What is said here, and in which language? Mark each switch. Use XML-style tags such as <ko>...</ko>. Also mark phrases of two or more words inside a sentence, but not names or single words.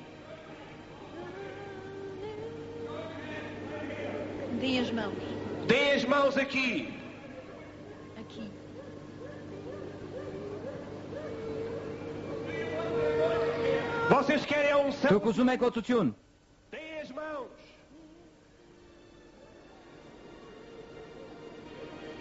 <pt>Deem as mãos. Deem as mãos aqui. Aqui. Vocês querem a unção?</pt> <hy>Դուք ուզում եք օծություն։</hy> <pt>Deem as mãos.</pt>